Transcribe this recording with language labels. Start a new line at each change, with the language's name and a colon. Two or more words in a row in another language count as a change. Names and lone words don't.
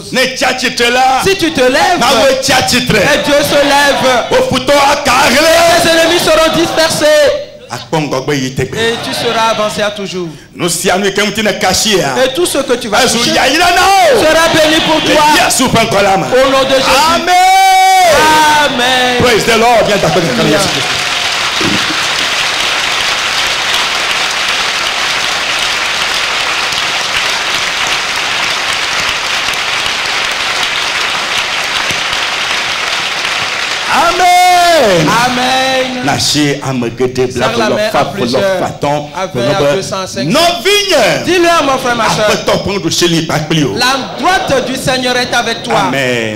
French: Si tu te lèves, et Dieu se lève, tes ennemis seront dispersés. Et tu seras avancé à toujours. Et tout ce que tu vas toucher sera béni pour toi. Au nom de Jésus. Amen. Amen.
English: Praise the Lord.
French: Viens t'appeler. Amen. Amen. Nashi amegede blablo fablo faton. Dis-le, mon frère, ma soeur. La droite du Seigneur est avec toi. Amen.